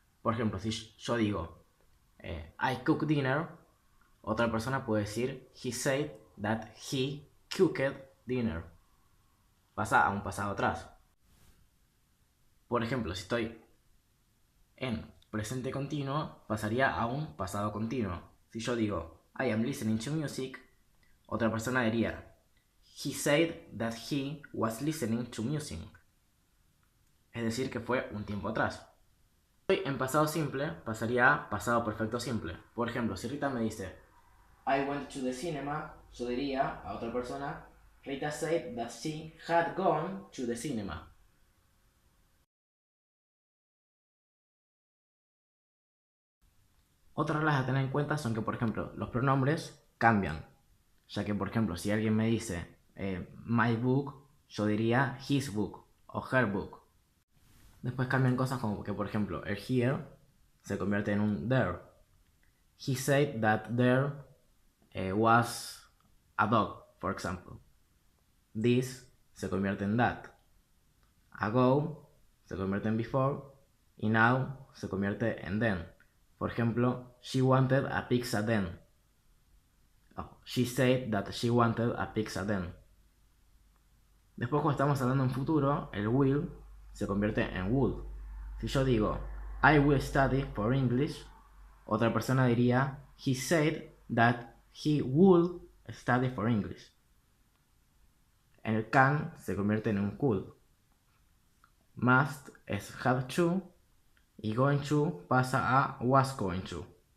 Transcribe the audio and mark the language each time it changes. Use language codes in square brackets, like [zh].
[es] Por ejemplo, si yo digo [en] I cooked dinner, [es] otra persona puede decir [en] he said that he cooked dinner. [es] Pasa a un pasado atrás. Por ejemplo, si estoy en presente continuo, pasaría a un pasado continuo. Si yo digo [en] I am listening to music, [es] otra persona diría [en] he said that he was listening to music. [es] Es decir, que fue un tiempo atrás. Hoy en pasado simple pasaría a pasado perfecto simple. Por ejemplo, si Rita me dice [en] I went to the cinema, [es] yo diría a otra persona [en] Rita said that she had gone to the cinema. [es] Otras reglas a tener en cuenta son que, por ejemplo, los pronombres cambian. Ya que, por ejemplo, si alguien me dice [en] my book, [es] yo diría [en] his book [es] o [en] her book. [es] Después cambian cosas como que, por ejemplo, el here se convierte en un there. [en] He said that there was a dog, for example. [es] This se convierte en that. Ago se convierte en before. [en] Y now [es] se convierte en [en] then. [es] Por ejemplo, [en] she wanted a pizza then. Oh, she said that she wanted a pizza then. [es] Después, cuando estamos hablando en futuro, el will se convierte en would. Si yo digo [en] I will study for English, [es] otra persona diría [en] he said that he would study for English. [es] El can se convierte en un could. Must es have to y going to pasa a was going to.